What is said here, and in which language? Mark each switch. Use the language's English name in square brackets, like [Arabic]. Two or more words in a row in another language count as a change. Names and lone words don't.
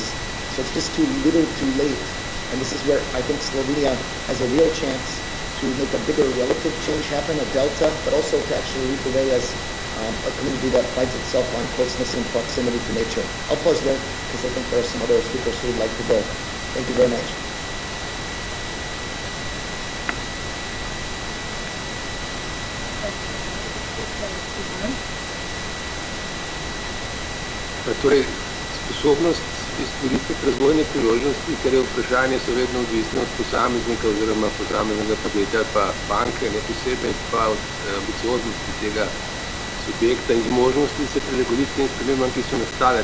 [English] So it's just too little too late. And this is where I think Slovenia has a real chance to make a bigger relative change happen, a delta, but also to actually lead the way as a community that prides itself on closeness and proximity to nature. I'll pause there because I think there are some other speakers who would like to go. Thank you very much. [Slovenian] Torej, sposobnost izkoristiti razvojne priložnosti, ker je vprašanje so vedno odvisne od posameznika oziroma posameznega podjetja pa banke, ne posebej pa od ambicioznosti tega subjekta in zmožnosti se prilagoditi tem spremembam, ki so nastale.